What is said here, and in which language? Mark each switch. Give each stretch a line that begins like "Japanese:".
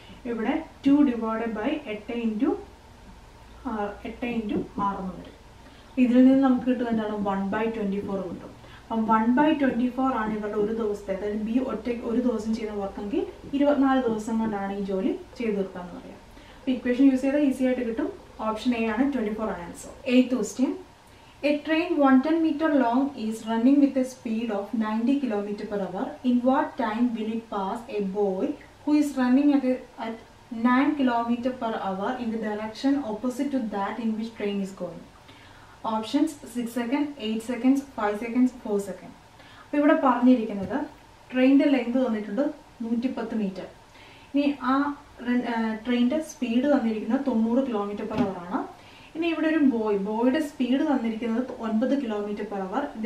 Malayalam: ഇവിടെ 2 / 8 × 6 എന്ന് വരും. ഇതിൽ നിന്ന് നമുക്ക് കിട്ടുക എന്താണ്? 1/24 കിട്ടും. അപ്പം 1/24 ആണ് ഇവരുടെ ഒരു ദിവസത്തെ, അതായത് ബി ഒറ്റയ്ക്ക് ഒരു ദിവസം ചെയ്യുന്ന വർക്കെങ്കിൽ 24 ദിവസം കൊണ്ടാണ് ഈ ജോലി ചെയ്തു തീർക്കാന്ന് പറയാം. അപ്പോൾ ഇക്വേഷൻ യൂസ് ചെയ്താൽ ഈസി ആയിട്ട് കിട്ടും. ഓപ്ഷൻ എ ആണ് 24 ആണ് answer.
English: 8th question. A train 110 meter long is running with a speed of 90 km/h. In what time will it pass a boy who is running at 9 km/h in the direction opposite to that in which train is going? Options 6 seconds, 8 seconds, 5 seconds, 4 seconds.
Malayalam: അപ്പോൾ ഇവിടെ പറഞ്ഞിരിക്കുന്നത് ട്രെയിനിൻ്റെ length തന്നിട്ടുണ്ട് 110 metre. ഇനി ആ ട്രെയിനിൻ്റെ speed തന്നിരിക്കുന്നത് 90 km/h ആണ്. ഇനി ഇവിടെ ഒരു ബോയുടെ സ്പീഡ് തന്നിരിക്കുന്നത് 9 km/h.